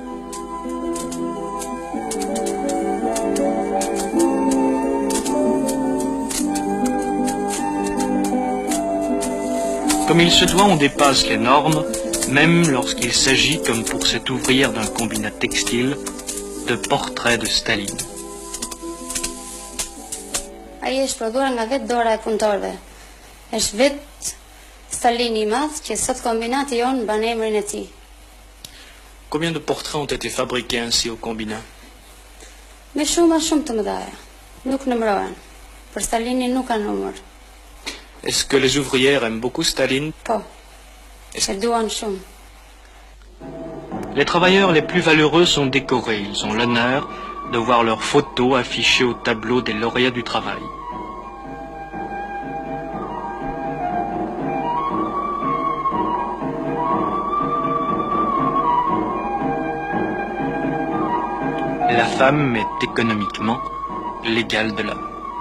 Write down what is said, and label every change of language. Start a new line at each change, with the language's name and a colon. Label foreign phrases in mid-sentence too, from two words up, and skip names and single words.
French: Comme il se doit, on dépasse les normes, même lorsqu'il s'agit, comme pour cette ouvrière d'un combinat textile, de portraits de Staline.
Albanian: Ai është prodhuar nga vetë dora e punëtorëve. Është vetë Stalini I madh që sot kombinati jon mban emrin e tij.
French: Combien de portraits ont été fabriqués ainsi au combinat?
Albanian: Me shumë të mëdha. Nuk numërohen. Për Stalinin nuk ka numër.
French: Est-ce que les ouvrières aiment beaucoup Staline?
Albanian: Po. E duan shumë.
French: Les travailleurs les plus valeureux sont décorés. Ils ont l'honneur de voir leurs photos affichées au tableau des lauréats du travail. La femme est économiquement l'égale de l'homme.